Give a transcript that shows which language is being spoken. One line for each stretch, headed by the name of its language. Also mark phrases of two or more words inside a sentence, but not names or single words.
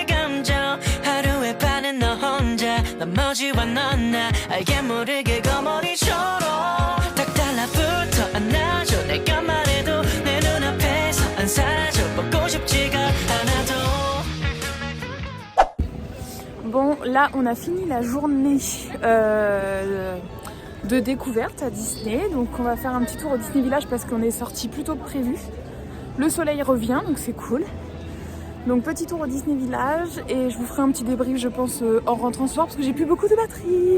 Korean: 감정 하루에 반은 너 혼자 나머지와 넌 나 알게 모르게 거머리처럼 딱 달라붙어 안아줘 내가 말해도 내 눈앞에서 안 사라져 보고 싶지가 않아도
French: Bon, là, on a fini la journée de découverte à Disney. Donc, on va faire un petit tour au Disney Village parce qu'on est sorti plus tôt que prévu. Le soleil revient, donc c'est cool. Donc, petit tour au Disney Village et je vous ferai un petit débrief, je pense, en rentrant ce soir parce que j'ai plus beaucoup de batterie.